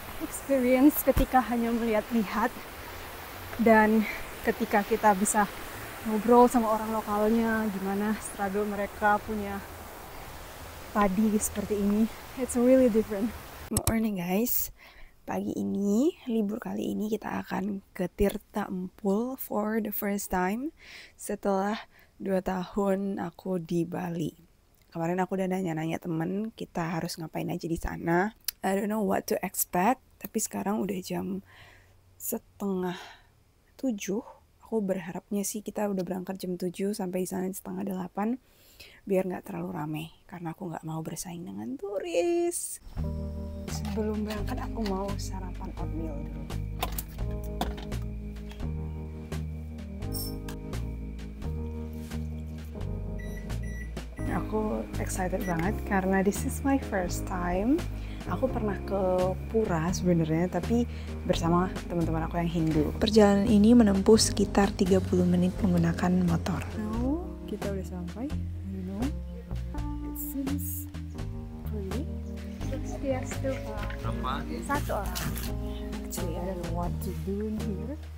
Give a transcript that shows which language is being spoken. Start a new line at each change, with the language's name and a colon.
Indonesian: Experience ketika hanya melihat-lihat dan ketika kita bisa ngobrol sama orang lokalnya, gimana struggle mereka punya padi seperti ini.
English: It's really different. Morning guys.
Indonesian: Pagi ini, libur kali ini kita akan ke Tirta Empul
English: for the first time
Indonesian: setelah 2 tahun aku di Bali. Kemarin aku udah nanya-nanya temen, kita harus ngapain aja di sana.
English: I don't know what to expect,
Indonesian: tapi sekarang udah jam 6:30. Aku berharapnya sih kita udah berangkat jam 7 sampai di sana 7:30 biar nggak terlalu rame, karena aku nggak mau bersaing dengan turis. Sebelum berangkat aku mau sarapan oatmeal dulu. Aku excited banget karena
English: this is my first time.
Indonesian: Aku pernah ke Pura sebenarnya, tapi bersama teman-teman aku yang Hindu. Perjalanan ini menempuh sekitar 30 menit menggunakan motor. Now, kita udah sampai.
English: You know, it seems pretty.
Indonesian: Yes, tuh. Berapa? 1 orang.
English: Actually, I don't know what to do in here.